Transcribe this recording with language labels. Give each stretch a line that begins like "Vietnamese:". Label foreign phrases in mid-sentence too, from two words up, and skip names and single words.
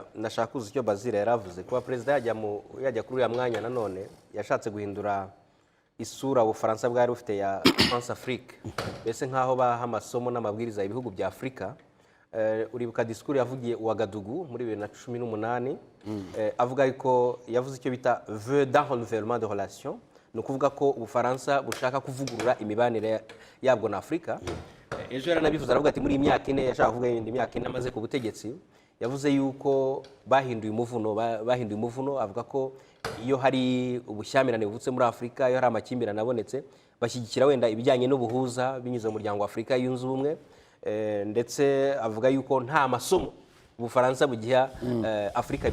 Kinyarwanda: Ndashaka kuzi icyo Bazira yaravuze, kuba perezida yajya kuri uyu mwanya nanone yashatse guhindura isura Ubufaransa bwari bufite ya France Afrique, mbese nk'aho baha amasomo n'amabwiriza ibihugu bya Afurika. Uribuka disikuru yavugiye Ouagadougou muri 2018, avuga ko yavuze icyo bita
French: vœu d'un renouvellement de relations,
Kinyarwanda: ni ukuvuga ko Ubufaransa bushaka kuvugurura imibanire yabwo na Afurika. Ejo yaranabivuze aravuga ati muri imyaka 4, yashaka kuvuga indi myaka 4 amaze ku butegetsi, yavuze yuko bahinduye umuvuno avuga ko iyo hari ubushyamirane buvutse muri Afurika, iyo hari amakimbirane abonetse, bashyigikira wenda ibijyanye n'ubuhuza binyuze mu muryango wa Afurika yunze ubumwe, ndetse avuga yuko nta masomo Ubufaransa bugiha Afurika.